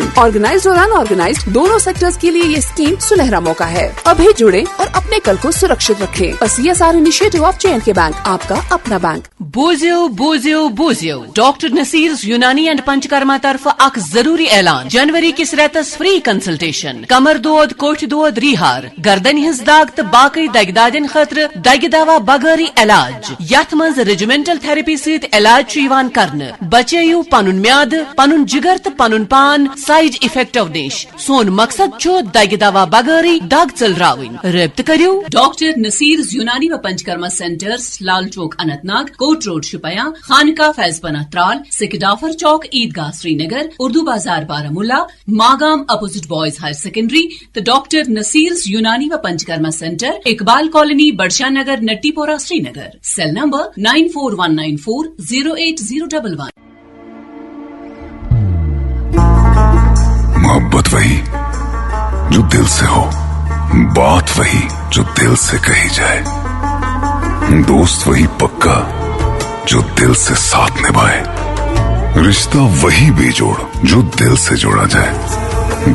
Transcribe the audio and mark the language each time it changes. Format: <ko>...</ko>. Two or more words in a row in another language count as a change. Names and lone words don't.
<ur>آرگنائزڈ اور ان آرگنائزڈ دونوں سیکٹرز کے لیے یہ اسکیم سنہرا موقع ہے۔ ابھی جڑیں اور اپنے کل کو سرکشت رکھیں۔</ur> <en>CSR initiative of J&K bank,</en> <ur>آپ کا اپنا بینک۔</ur> <ks>بوزیو ڈاکٹر نصیر یونانی اینڈ پنچکرما طرف اخ ضروری اعلان۔ جنوری کس ریتس</ks> <en>free consultation,</en> <ks>کمر دود، کوٹھ دود، ریہار، گردن ہز داغ تو باقی دگہ دادین خاطر دگہ دوا بغٲری علاج، یتھ منز</ks> <en>regimental therapy</en> <ks>ست علاج یوان کرنہ۔ بچٲیِو پنن میاد، پنن جگر تو پنن پان سائڈ افیکٹو نش۔ سون مقصد چھُ دگہ دوا بغٲری دگ ژٔلراوٕنۍ۔ رٲبطہٕ کٔرِو ڈاکٹر نصیر یونانی و پنچکرما سینٹرز، لال چوک اننت ناگ، کوٹ روڈ شپیاں، خانقاہ فیض پناہ ترال، سکڈافر چوک عیدگاہ سری نگر، اردو بازار بارہمولہ، ماگام</ks> <en>opposite boys higher secondary</en> <ks>تو ڈاکٹر نصیر یونانی و پنچکرما سینٹر، اقبال کالونی، بڑشاہ نگر، نٹی پورہ، سری نگر۔</ks> <en>cell number</en> <ks>9419408011۔</ks> <ur>محبت وہی جو دل سے ہو، بات وہی جو دل سے کہی جائے، دوست وہی پکا جو دل سے ساتھ نبھائے، رشتہ وہی بے جوڑ جو دل سے جوڑا جائے۔</ur>